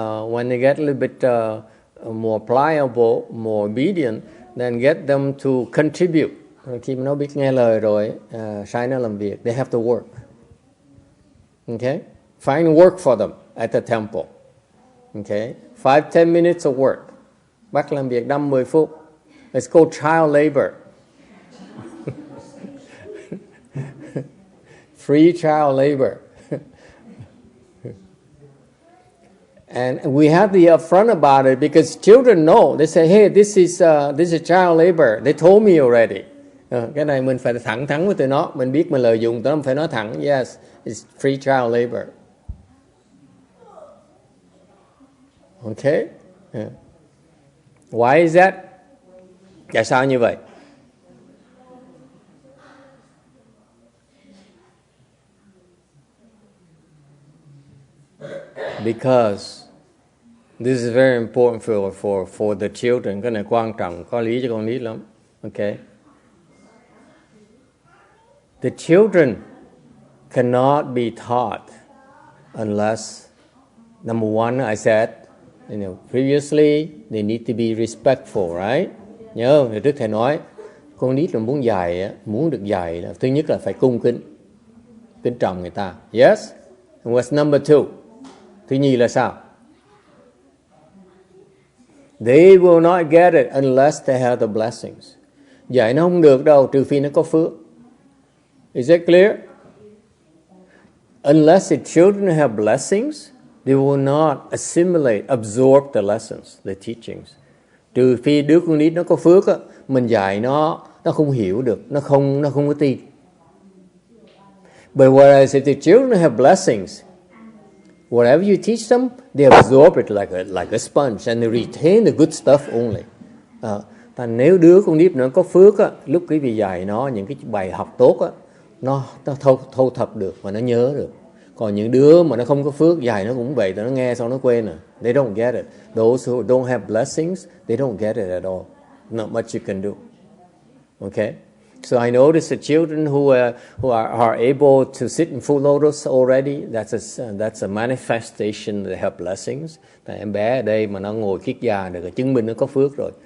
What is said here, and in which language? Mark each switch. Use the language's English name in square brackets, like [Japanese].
[English] When they get a little bit more pliable, more obedient, then get them to contribute. [Vietnamese] Khi mà nó biết nghe lời rồi, sai nó làm việc, [English] they have to work. Okay, find work for them at the temple. Okay, 5-10 minutes of work. [Vietnamese] Bắt làm việc 5-10 phút. [English] It's called child labor. Free child labor. And we have to be upfront about it because children know. They say, "Hey, this is child labor. They told me already." [Vietnamese] Cái này mình phải thẳng thắn với tụi nó. Mình biết mình lợi dụng tụi nó phải nói thẳng. [English] Yes, it's free child labor. Okay. Yeah. Why is that? [Vietnamese] Tại sao như vậy? [English] Because this is very important for the children. [Vietnamese] Cái này quan trọng, có lý cho con nít lắm. [English] Okay. The children cannot be taught unless, number one, I said, previously they need to be respectful, right? [Vietnamese] Nhớ hồi trước thầy nói, con nít là muốn được dạy là thứ nhất là phải cung kính. kính trọng người ta. [English] Yes. And what's number 2? [Vietnamese] Thứ nhì là sao? [English] They will not get it unless they have the blessings. [Vietnamese] Dạy nó không được đâu trừ phi nó có phước. [English] Is that clear? Unless the children have blessings, they will not assimilate, absorb the lessons, the teachings. [Vietnamese] Trừ phi đứa con nít nó có phước á, mình dạy nó không hiểu được, nó không có tin. [English] But whereas if the children have blessings, whatever you teach them, they absorb it like a sponge and they retain the good stuff only. [Vietnamese] Thành nếu đứa con nít nó có phước á, lúc quý vị dạy nó những cái bài học tốt á, nó thâu thập được và nó nhớ được. Còn những đứa mà nó không có phước, dạy nó cũng vậy, nó nghe xong nó quên rồi. [English] They don't get it. Those who don't have blessings, they don't get it at all. Not much you can do. Okay? So I notice the children who are able to sit in full lotus already, that's a manifestation that they have blessings. [Vietnamese] Tại em bé ở đây mà nó ngồi kiết già được, chứng minh nó có phước rồi.